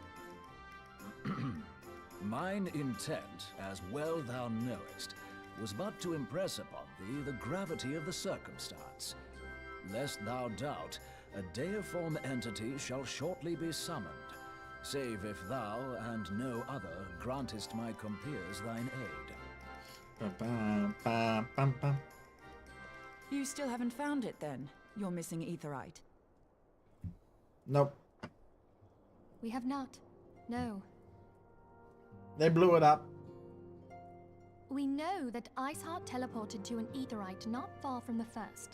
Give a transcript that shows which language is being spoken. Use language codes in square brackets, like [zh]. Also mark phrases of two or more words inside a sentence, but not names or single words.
[en] Mine intent, as well thou knowest, was but to impress upon thee the gravity of the circumstance. Lest thou doubt, a deiform entity shall shortly be summoned, save if thou and no other grantest my compeers thine aid. Ba-bam-bam-bam-bam. You still haven't found it then? You're missing aetherite. Nope. We have not. No. They blew it up. We know that Iceheart teleported to an aetherite not far from the first.